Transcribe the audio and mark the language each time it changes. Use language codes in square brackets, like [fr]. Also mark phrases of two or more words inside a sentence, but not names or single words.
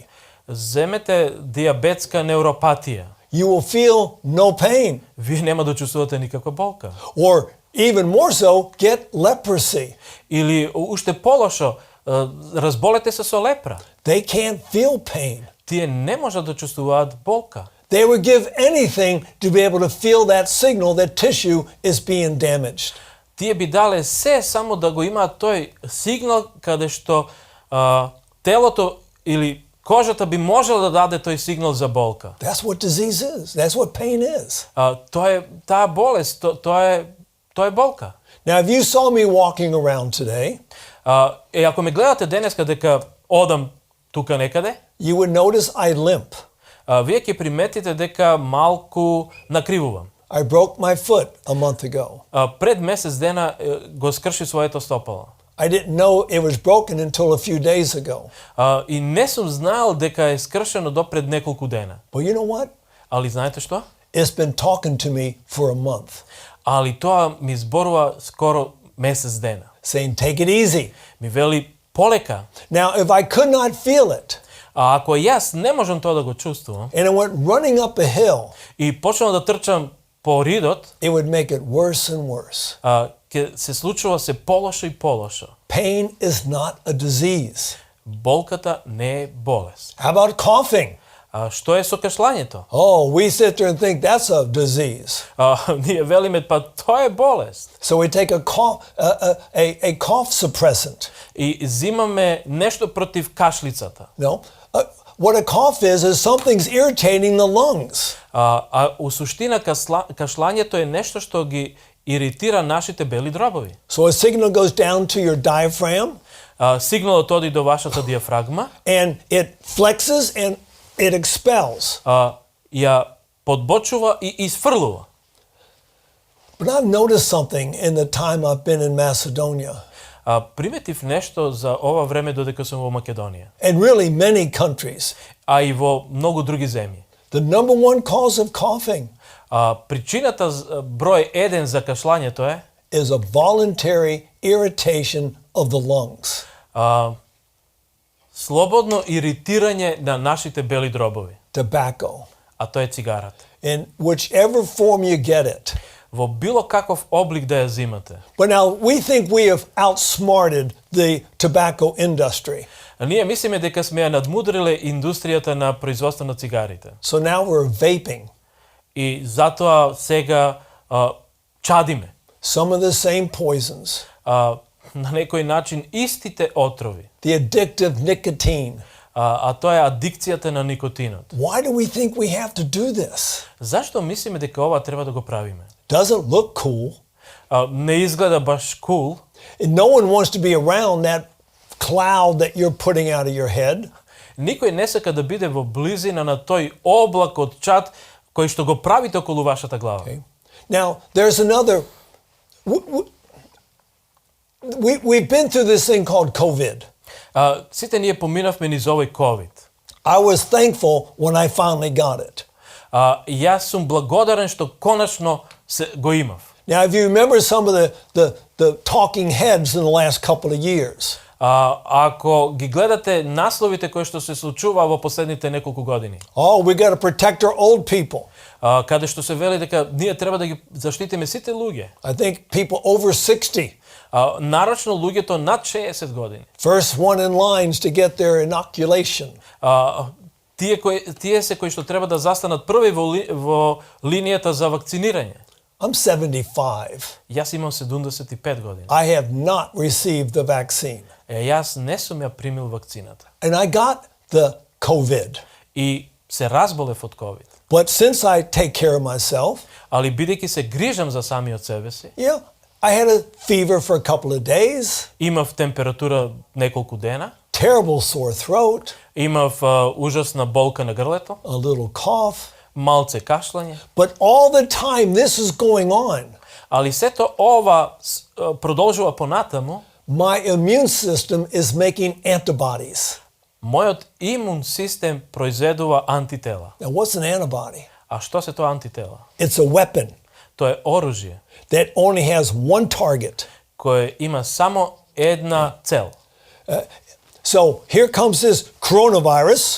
[mk] Земете диабетска неуропатија. [en] You will feel no pain. [mk] Вие нема да чувствувате никаква болка. [en] Or even more so, get leprosy. [mk] Или уште полошо, разболете се со лепра. [en] They can't feel pain. [mk] Тие не можат да чувствуваат болка. [en] They would give anything to be able to feel that signal that tissue is being damaged. [mk] Тие би дале се само да го имаат тој сигнал каде што телото или кожата би можела да даде тој сигнал за болка. [en] That's what disease is. That's what pain is. [mk] Тоа е таа болест, тоа е болка. [en] Now, if you saw me walking around today, [mk] ако ме гледате денеска дека одам тука некаде, [en] you would notice I limp. [mk] Вие ќе приметите дека малку накривувам. [en] I broke my foot a month ago. [mk] Пред месец дена го скрши своето стопало. [en] I didn't know it was broken until a few days ago. [mk] И не сум знаел дека е скршено до пред неколку дена. [en] But you know what? [mk] Али знаете што? [en] It's been talking to me for a month. [mk] Али тоа ми зборува скоро месец дена. [en] Saying, take it easy. [mk] Ми вели полека. [en] Now, if I could not feel it, [mk] ако јас не можам тоа да го чувствувам, [en] and I went running up a hill, [mk] и почнав да трчам по ридот, [en] it would make it worse and worse. [mk] ќе се случува се полошо и полошо. [en] Pain is not a disease. [mk] Болката не е болест. [en] How about coughing? [mk] А што е со кашлањето? [en] Oh, we sit there and think that's a disease. [mk] Ние велиме па тоа е болест. [en] So we take a cough suppressant. [mk] И зимаме нешто против кашлицата. [en] No. What a cough is something's irritating the lungs. [mk] А у суштина кашлањето е нешто што ги иритира нашите бели дробови. [en] So a signal goes down to your diaphragm. [mk] Сигналот оди до вашата диафрагма. [en] And it flexes and it expels. [mk] Ја подбочува и изфрлува. [en] But I've noticed something in the time I've been in Macedonia. [mk] Приметив нешто за ова време додека сум во Македонија. [en] And really many countries. [mk] А и во многу други земји. [en] The number one cause of coughing. [mk] Причината број 1 за кашлањето [en] is a voluntary irritation of the lungs. [mk] Слободно иритирање на нашите бели дробови. [en] Tobacco. [mk] А тоа е цигарата. [en] In whichever form you get it. [mk] Во било каков облик да ја зимате. [en] But now we think we have outsmarted the tobacco industry. [mk] А ние мислиме дека сме ја надмудриле индустријата на производство на цигарите. [en] So now we're vaping. [mk] И затоа сега чадиме. [en] Some of the same poisons. [mk] На некој начин истите отрови. [en] The addictive nicotine. [mk] А тоа е адикцијата на никотинот. [en] Why do we think we have to do this? [mk] Зашто мислиме дека ова треба да го правиме? [en] Doesn't look cool. [mk] Не изгледа баш cool. [en] And no one wants to be around that cloud that you're putting out of your head. [mk] Никој не сака да биде во близина на тој облак од чад кој што го правите околу вашата глава. [en] Okay. Now, there's another we've been through this thing called COVID. [mk] Сите ние поминавме низ овој COVID. [en] I was thankful when I finally got it. [mk] Јас сум благодарен што конечно го имав. [en] Now, if you remember some of the talking heads in the last couple of years. [mk] Ако ги гледате насловите кои што се случува во последните неколку години. [en] Oh, we got to protect our old people. [mk] Каде што се вели дека ние треба да ги заштитиме сите луѓе. [en] I think people over 60. [mk] Нарочно луѓето над 60 години. [en] First one in lines to get their inoculation. [mk] Тие се кои што треба да застанат први во линијата за вакцинирање. [en] I'm 75. [mk] Јас имам 75 години. [en] I have not received the vaccine. [mk] Јас не сум ја примил вакцината. [en] And I got the COVID. [mk] И се разболев од COVID. [en] But since I take care of myself, [mk] али бидејќи се грижам за самиот себе си, [en] yeah, I had a fever for a couple of days. [mk] Имав температура неколку дена. [en] Terrible sore throat. [mk] Имав ужасна болка на грлето. [en] A little cough. [mk] Малце кашлање. [en] But all the time this is going on. [mk] Али сето ова продолжува понатаму. [en] My immune system is making antibodies. [mk] Мојот имун систем произведува антитела. [en] Now what's an antibody? [mk] А што се тоа антитела? [en] It's a weapon. [mk] Тоа е оружје [en] That only has one target. [mk] кое има само една цел. [en] So here comes this coronavirus.